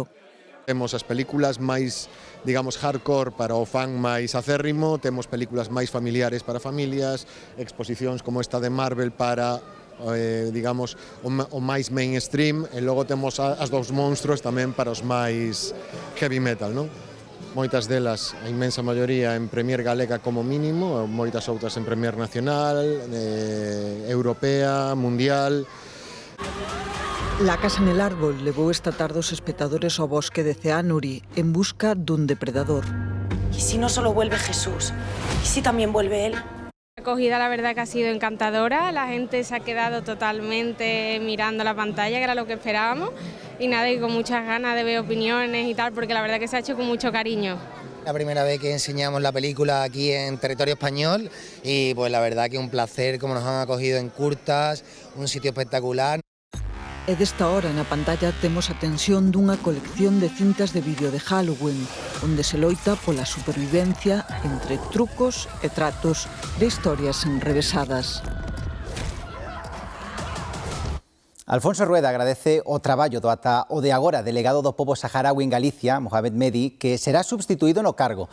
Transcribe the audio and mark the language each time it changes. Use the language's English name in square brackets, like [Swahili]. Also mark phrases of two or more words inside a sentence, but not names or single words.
[Galician] Temos as películas máis, digamos, hardcore para o fan máis acérrimo, temos películas máis familiares para familias, exposicións como esta de Marvel para, digamos, o máis mainstream, e logo temos as dos monstruos tamén para os máis [English] heavy metal, [Galician] non? Moitas delas, a inmensa maioría en Premier Galega como mínimo, moitas outras en Premier Nacional, Europea, Mundial. La Casa en el Árbol levou esta tarde os espectadores ao bosque de Ceánuri en busca dun depredador. [Spanish] ¿Y si no solo vuelve Jesús? ¿Y si también vuelve él? La acogida, la verdad, que ha sido encantadora. La gente se ha quedado totalmente mirando la pantalla, que era lo que esperábamos. Y nada, y con muchas ganas de ver opiniones y tal, porque la verdad que se ha hecho con mucho cariño. La primera vez que enseñamos la película aquí en territorio español y pues la verdad que un placer como nos han acogido en Curtas, un sitio espectacular. [Galician] E desta hora na pantalla temos a tensión dunha colección de cintas de vídeo de Halloween, onde se loita pola supervivencia entre trucos e tratos de historias enrevesadas. Alfonso Rueda agradece o traballo do ata o de agora delegado do pobo saharaui en Galicia, Mohamed Medi, que será substituído no cargo.